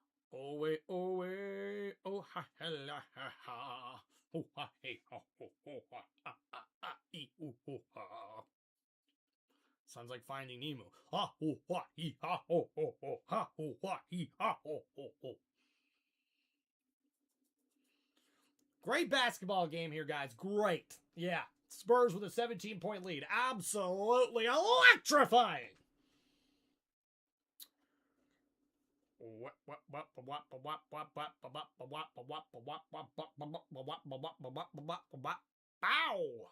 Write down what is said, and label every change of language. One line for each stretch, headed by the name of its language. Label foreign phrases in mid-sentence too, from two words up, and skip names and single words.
English: Oh, wait, oh, wait, oh, ha, ha, la, ha, ha. Oh, ha, hey, ha, ho, ho, ha, ha, ha, ha, ee, ooh, ho, ha. Sounds like Finding Nemo. Ha, ho, ha, ee, ha, ho, ho, ho, ha, ho, ha, ee, ha, ho, ho, ho. Great basketball game here, guys. Great. Yeah. Spurs with a 17-point lead. Absolutely electrifying. Bow.